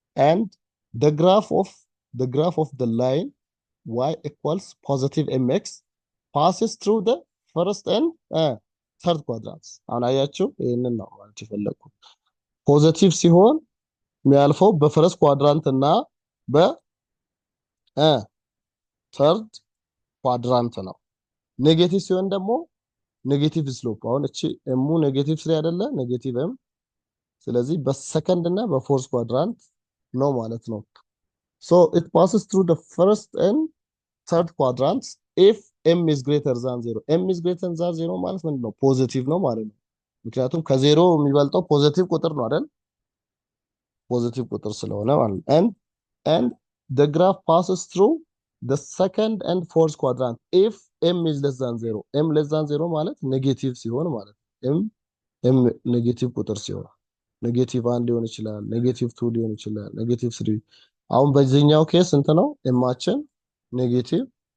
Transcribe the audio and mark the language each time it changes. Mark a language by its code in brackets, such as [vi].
[en] and the graph of the line y equals positive mx passes through the first and third quadrants [am] አሁን አያችሁ ይሄንን ነው ማለት የፈለኩት። ፖዚቲቭ ሲሆን የሚያልፈው በፈርስት ኳድራንት እና በተርድ ኳድራንት ነው። ኔጌቲቭ ሲሆን ደግሞ ኔጌቲቭ ስሎፕ አሁን እቺ ኤሙ ኔጌቲቭ 3 አይደለ? ኔጌቲቭ ኤም ስለዚህ በሰከንድ እና በፎርዝ ኳድራንት ነው ማለት ነው። [en] so it passes through the first and third quadrants if m is greater than 0 [am] m is greater than 0 ማለት ምንድን ነው? ፖዚቲቭ ነው ማለት ነው። ምክንያቱም ከዜሮ የሚበልጠው ፖዚቲቭ ቁጥር ነው አይደል? ፖዚቲቭ ቁጥር ስለሆነ ማለት ነው። [en] and the graph passes through the second and fourth quadrant if m is less than 0 [am] m less than 0 ማለት ኔጌቲቭ ሲሆን ማለት ነው። m ኔጌቲቭ ቁጥር ሲሆን ኔጌቲቭ 1 ሊሆን ይችላል፣ ኔጌቲቭ 2 ሊሆን ይችላል፣ ኔጌቲቭ 3። አሁን በዚህኛው ኬስ እንት ነው ኤማችን ኔጌቲቭ